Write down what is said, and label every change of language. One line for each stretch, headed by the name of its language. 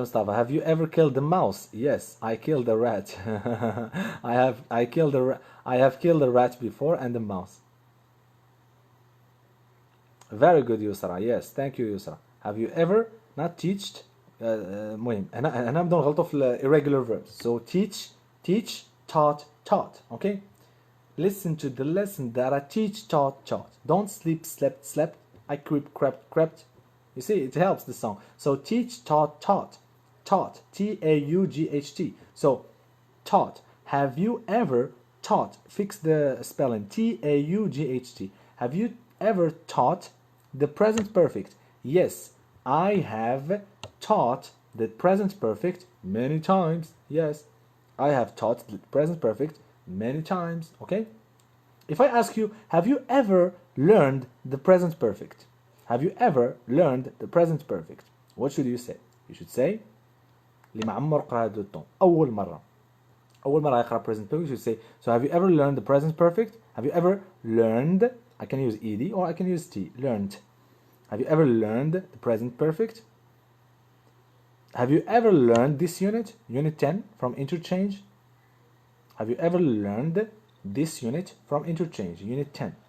English: Mustafa, have you ever killed a mouse? Yes, I killed a rat. I have killed a rat before and a mouse. Very good, Yusra. Yes, thank you, Yusra. Have you ever not teached?
Arabic: مهم هنا نبدأ نغلطوا في irregular verbs.
English: So teach, taught. Okay? Listen to the lesson that I teach, taught. Don't sleep, slept. I crept. You see, it helps the song. So teach, taught. T-A-U-G-H-T. So taught. Have you ever taught? Fix the spelling. T-A-U-G-H-T. Have you ever taught the present perfect? Yes, I have taught the present perfect many times. Yes, I have taught the present perfect many times. Okay? If I ask you, have you ever learned the present perfect? Have you ever learned the present perfect? What should you say? You should say
Arabic: اللي ما عمر قرأ هذا الطون أول مرة يقرأ present perfect.
English: You should say, so have you ever learned the present perfect? Have you ever learned? I can use ed or I can use t. Learned. Have you ever learned the present perfect? Have you ever learned this unit? Unit 10 from interchange? Have you ever learned this unit from interchange? Unit 10.